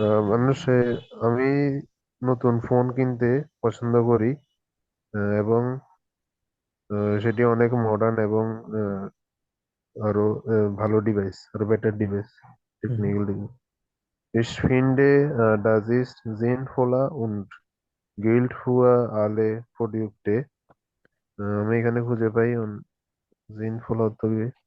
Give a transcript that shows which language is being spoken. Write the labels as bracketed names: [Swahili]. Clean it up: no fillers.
[Bangla] মানুষে আমি নতুন ফোন কিনতে পছন্দ করি এবং সেটি অনেক মডার্ন এবং আরো ভালো ডিভাইস, আরো বেটার ডিভাইস, হুম। Technical device. [German] Ich finde, das ist sinnvoller und gilt für alle Produkte. [Bangla] আমি এখানে খুঁজে পাই sinnvoll অর্থ কি?